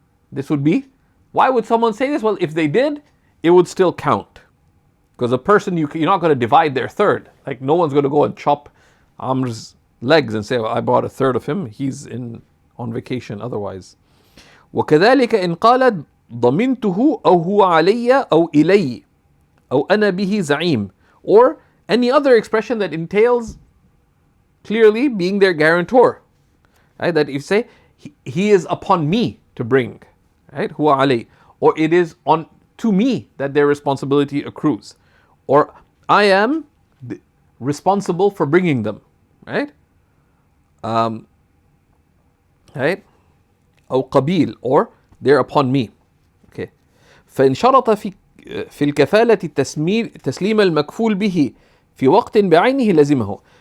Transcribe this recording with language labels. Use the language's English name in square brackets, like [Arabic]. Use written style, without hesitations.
[English] This would be, why would someone say this? Well, if they did, it would still count. Because a person, you're not going to divide their third. Like, no one's going to go and chop Amr's legs and say, well, I bought a third of him. He's on vacation otherwise. [Arabic] وكذلك إن قالت ضمنته أو هو علي أو إلي أو أنا به زعيم, [English] or any other expression that entails clearly being their guarantor, right? That if you say he is upon me to bring, right? [Arabic] هو علي, [English] or it is on to me that their responsibility accrues, or I am responsible for bringing them, right? Right? [Arabic] أو قبيل, [English] or they're upon me. Okay. [Arabic] فإن شرط في الكفالة تسليم المكفول به في وقت بعينه لزمه.